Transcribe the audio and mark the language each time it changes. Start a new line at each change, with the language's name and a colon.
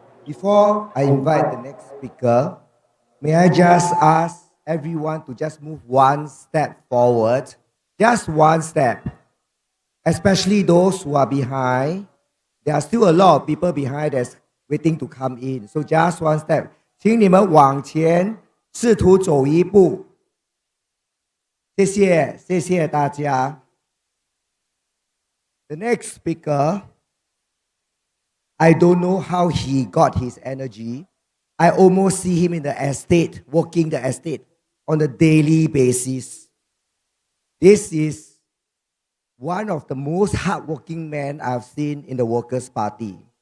English: Before I invite the next speaker, may I just ask everyone to just move one step forward, just one step, especially those who are behind. There are still a lot of people behind that's waiting to come in. So just one step.
Chinese: 请你们往前试图走一步。谢谢，谢谢大家。
English: The next speaker, I don't know how he got his energy. I almost see him in the estate, working the estate on a daily basis. This is one of the most hardworking men I've seen in the Workers' Party.